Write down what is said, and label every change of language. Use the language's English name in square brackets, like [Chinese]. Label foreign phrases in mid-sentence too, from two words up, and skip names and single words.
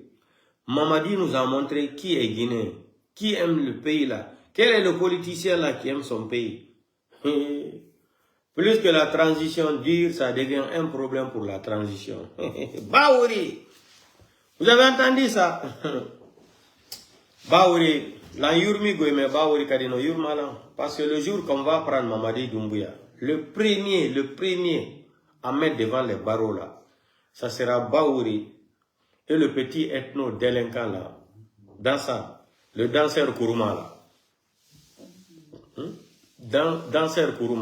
[French] Mamadi nous a montré qui est Guinéen, qui aime le pays là. Quel est le politicien là qui aime son pays? Plus que la transition dure, ça devient un problème pour la transition. Baouri! Vous avez entendu ça? [Fula] Baouri, la yurmi goyme Baouri kadino yurmalan. [French] Parce que le jour qu'on va prendre Mamadi Doumbouya, le premier à mettre devant les barreaux là, ça sera Baouri et le petit ethno délinquant là, le danseur Kourouma là. Danseur Kourouma.